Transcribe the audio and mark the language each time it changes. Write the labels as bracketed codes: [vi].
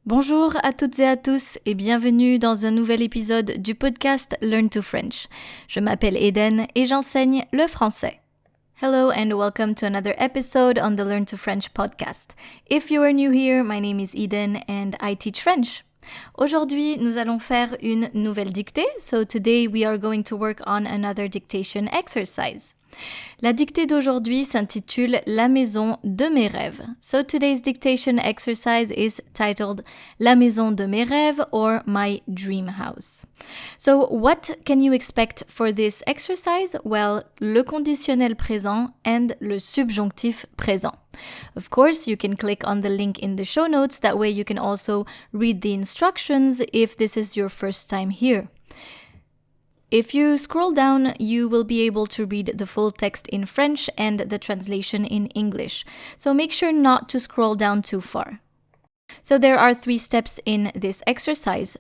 [fr] Bonjour à toutes et à tous et bienvenue dans un nouvel épisode du podcast Learn to French. Je m'appelle Eden et j'enseigne le français. [en] Hello and welcome to another episode on the Learn to French podcast. If you are new here, my name is Eden and I teach French. [fr] Aujourd'hui, nous allons faire une nouvelle dictée, [en] so today we are going to work on another dictation exercise. [fr] La dictée d'aujourd'hui s'intitule La maison de mes rêves. [en] So today's dictation exercise is titled La maison de mes rêves or My dream house. So what can you expect for this exercise? Well, le conditionnel présent and le subjonctif présent. Of course, you can click on the link in the show notes. That way you can also read the instructions if this is your first time here. If you scroll down, you will be able to read the full text in French and the translation in English. So make sure not to scroll down too far. So there are 3 steps in this exercise.